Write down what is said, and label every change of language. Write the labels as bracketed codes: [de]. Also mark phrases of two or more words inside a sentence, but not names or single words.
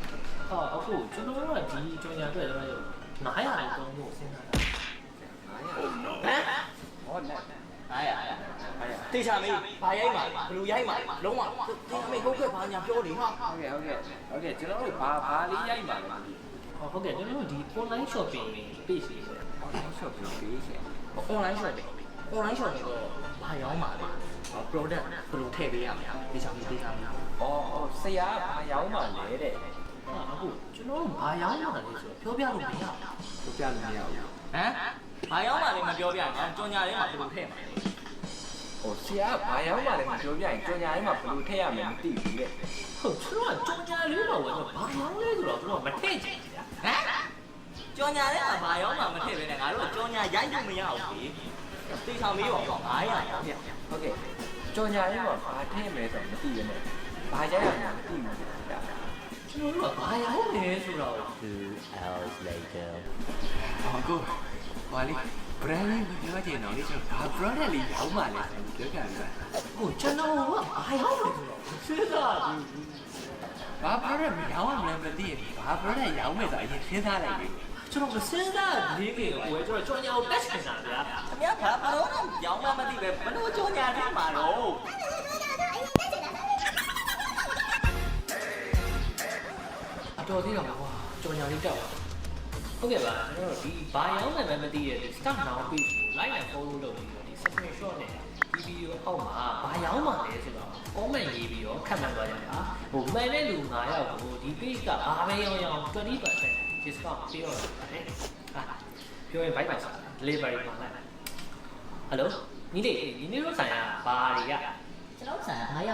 [my] အခုကျွန်တော်တို့ကဒီကြော်ညာအတွက်လည်း900လောက်တောင်းဖို့စဉ်းစားတာ 900တေချာမေးဘာရိုက်မှာဘလူရိုက်မှာလုံးဝတေချာမေးဟုတ်ကဲ့ဘာညာပြောနေဟာ ဟုတ်ကဲ့ကျွန်တော်တို့ဘာလေးရိုက်မှာလဲ ဟုတ်ကဲ့ကျွန်တော်တို့ဒီ [en] online shopping page [my] လေးဆို [en] online shopping page online shopping [my] တော့ဘာရောင်းမှာလဲ product ဘယ်လိုထည့်ပေးရမလဲတေချာမေး ဆရာဘာရောင်းမှာလဲတဲ့ အခုကျွန်တော်တို့ဘာရောင်းမှာလဲဆိုတော့ပြောပြလို့မရဘူး ပြောပြလို့မရဘူး ဘာရောင်းမှာလဲမပြောပြရင်ကြော်ညာလေးမှာဘယ်လိုထည့်မှာ ဆရာဘာရောင်းမှာလဲမပြောပြရင်ကြော်ညာလေးမှာဘယ်လိုထည့်ရမလဲမသိဘူးတဲ့ ဟုတ်ကျွန်တော်ကကြော်ညာလေးတော့ဝင်တော့ဘာရောင်းလဲဆိုတော့ကျွန်တော်မထည့်ချင်ဘူး ကြော်ညာလေးမှာဘာရောင်းမှာမထည့်ဘဲနဲ့ငါတို့ကြော်ညာရိုက်လို့မရဘူးလေတေချာမေးပါတော့900ရောင်း ဟုတ်ကဲ့ကြော်ညာလေးမှာဘာထည့်မယ်ဆိုတော့မသိရနဲ့ဘာရိုက်ရမှာမသိဘူးဗျာ ကျွန်တော်တို့ကဘာရောင်းလဲဆိုတော့ [en] 2 hours later [my] ကိုဘာလဲ brand လေးပြောချင်တော့လေကျွန်တော်ဘာ product လေးရောင်းမှလဲပြောကြတယ် ကျွန်တော်ကဘာရောင်းလဲဆိုတော့စဉ်းစား ဘာ product မရောင်းရမလဲမသိရင်ဘာ product ရောင်းမယ်ဆိုအရင်စဉ်းစားလိုက်လေ ကျွန်တော်စဉ်းစားလေးနေကိုကျွန်တော်ကြော်ညာကိုတက်ချင်တာဗျာ ခင်ဗျာဘာတော့ရောင်းမှမသိပဲဘလို့ကြော်ညာထားမှာတော့ တော်သေးတော့ကွာကြော်ညာလေးတောက်ဟုတ်ကဲ့ပါကျွန်တော်တို့ဒီဘာရောင်းမှမသိတဲ့ဒီ [en] start now page [my] ကို [en] like and follow [my] လုပ်ပြီးတော့ဒီ screenshot နဲ့ဒီဗီဒီယိုအောက်မှာဘာရောင်းမှလဲဆိုတော့ comment ရေးပြီးတော့ခန့်မှန်းသွားကြတာမှန်တဲ့လူ9ယောက်ကိုဒီ page ကဘာပဲရောင်းရောင်း 20% discount ပေးတော့တယ်ပြောရင် [en] bye bye [my] ဆိုတာ delivery မှာလိုက် hello ညီလေးဒီနေ့တို့ဆိုင်ကဘာတွေက